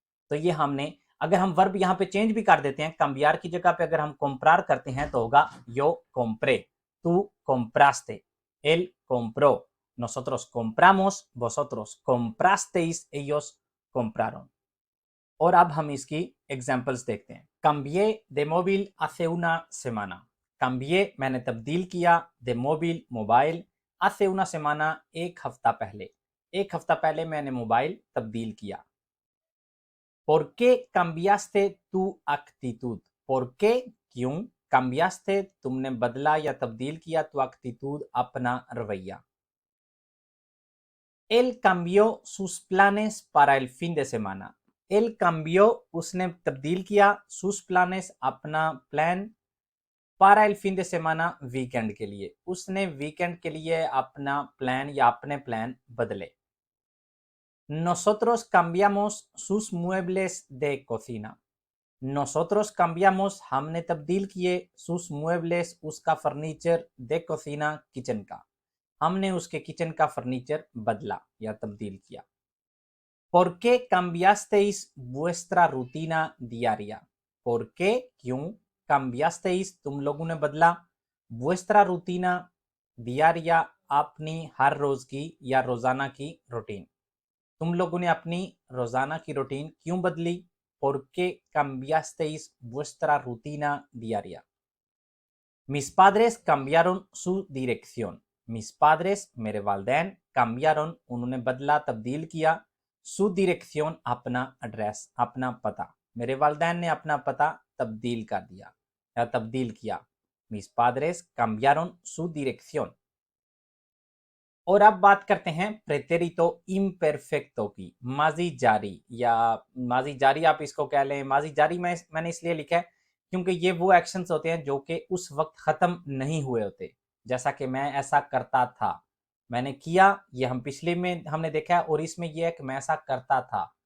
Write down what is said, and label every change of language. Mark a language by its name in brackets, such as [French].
[Hindi] तो ये हमने, अगर हम वर्ब यहाँ पे चेंज भी कर देते हैं, cambiar की जगह पे अगर हम comprar करते हैं तो होगा [Spanish] yo compré, tú compraste, él compró, nosotros compramos, vosotros comprasteis, ellos compraron। [Hindi] और अब हम इसकी एग्जाम्पल्स देखते हैं। [Spanish] cambié de móvil hace una semana। cambié [Hindi] मैंने तब्दील किया, [Spanish] de móvil [Hindi] mobile, [Spanish] hace una semana [Hindi] एक हफ्ता पहले, एक हफ्ता पहले मैंने मोबाइल तब्दील किया। [Spanish] ¿Por qué cambiaste tu actitud? ¿Por qué [Hindi] क्यों, [Spanish] cambiaste [Hindi] तुमने बदला या तब्दील किया, [Spanish] tu actitud [Hindi] अपना रवैया। [Spanish] Él cambió sus planes para el fin de semana। Él cambió [Hindi] उसने तब्दील किया, [Spanish] sus planes [Hindi] अपना plan, [Spanish] para el fin de semana [Hindi] weekend के लिए, उसने वीकेंड के लिए अपना प्लान या अपने प्लान बदले। [Spanish] Nosotros cambiamos sus muebles de cocina। Nosotros cambiamos [Hindi] हमने तब्दील किए, [Spanish] sus muebles [Hindi] उसका फर्नीचर, [Spanish] de cocina [Hindi] किचन का, हमने उसके किचन का फर्नीचर बदला या तब्दील किया। [Spanish] ¿Por qué cambiasteis vuestra rutina diaria? ¿Por qué [Hindi] क्यों, [Spanish] cambiasteis [Hindi] तुम लोगों ने बदला, [Spanish] vuestra rutina diaria [Hindi] अपनी हर रोज की या रोजाना की रूटीन, तुम लोगों ने अपनी रोजाना की रूटीन क्यों बदली। [Spanish] ¿Por qué cambiasteis vuestra rutina diaria? Mis padres cambiaron su dirección। mis padres [Hindi] मेरे वालदैन, [Spanish] cambiaron [Hindi] उन्होंने बदला तब्दील किया, [Spanish] su dirección [Hindi] अपना एड्रेस अपना पता, मेरे वालदैन ने अपना पता तब्दील कर दिया या तब्दील किया। [Spanish] mis padres cambiaron su dirección। [Hindi] और अब बात करते हैं प्रेटेरितो इम्परफेक्टो की, माजी जारी या माजी जारी आप इसको कह लें। माजी जारी मैंने इसलिए लिखा है क्योंकि ये वो एक्शंस होते हैं जो कि उस वक्त खत्म नहीं हुए होते, जैसा कि मैं ऐसा करता था, मैंने किया, ये हम पिछले में हमने देखा है, और इसमें ये है कि मैं ऐसा करता था,